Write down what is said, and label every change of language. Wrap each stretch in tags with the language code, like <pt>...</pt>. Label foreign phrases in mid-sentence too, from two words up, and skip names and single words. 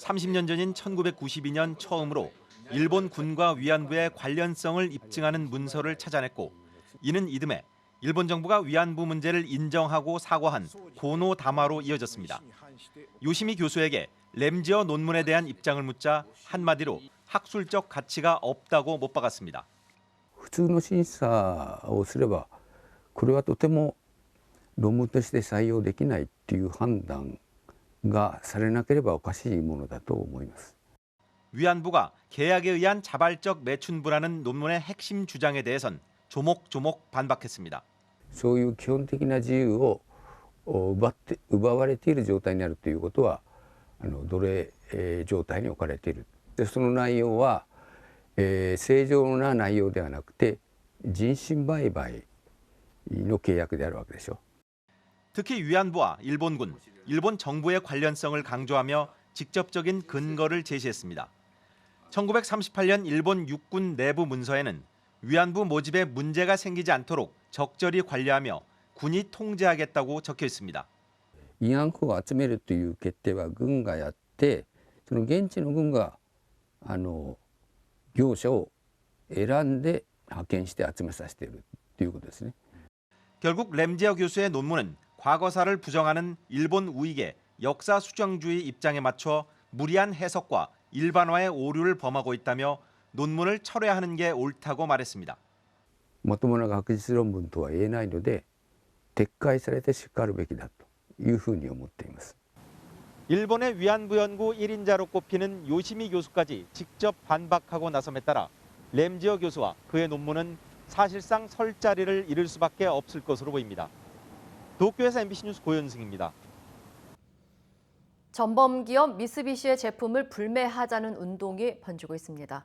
<ko>30년 전인 1992년 처음으로 일본 군과 위안부의 관련성을 입증하는 문서를 찾아냈고 이는 이듬해 일본 정부가 위안부 문제를 인정하고 사과한 고노다마로 이어졌습니다. 요시미 교수에게 램지어 논문에 대한 입장을 묻자 한마디로 학술적 가치가 없다고 못 박았습니다.</ko> <ja>普通の審査をすればこれはとても論文として採用できないっていう判断がされなければおかしいものだと思います。</ja> <ko>위안부가 계약에 의한 자발적 매춘부라는 논문의 핵심 주장에 대해선 조목조목 반박했습니다.</ko> <ja>そういう基本的な自由を奪われている状態にあるということは奴隷状態に置かれている。でその内容は、正常な内容ではなくて人身売買の契約であるわけでしょ。</ja> <ko>특히 위안부와 일본군, 일본 정부의 관련성을 강조하며 직접적인 근거를 제시했습니다. 1938년 일본 육군 내부 문서에는 위안부 모집에 문제가 생기지 않도록 적절히 관리하며 군이 통제하겠다고 적혀 있습니다.</ko> <ja>慰安婦を集めるという決定は軍がやって、その現地の軍が業者を選んで派遣して集めさせているということですね.</ja> <ko>결국 램지어 교수의 논문은 과거사를 부정하는 일본 우익의 역사 수정주의 입장에 맞춰 무리한 해석과 일반화의 오류를 범하고 있다며 논문을 철회하는 게 옳다고 말했습니다.</ko> <ja>まともな学術論文とは言えないので撤回されてしかるべきだというふうに思っています.</ja> <ko>일본의 위안부 연구 1인자로 꼽히는 요시미 교수까지 직접 반박하고 나섬에 따라 램지어 교수와 그의 논문은 사실상 설 자리를 잃을 수밖에 없을 것으로 보입니다. 도쿄에서 MBC 뉴스 고현승입니다. 전범기업 미쓰비시의 제품을 불매하자는 운동이 번지고 있습니다.</ko>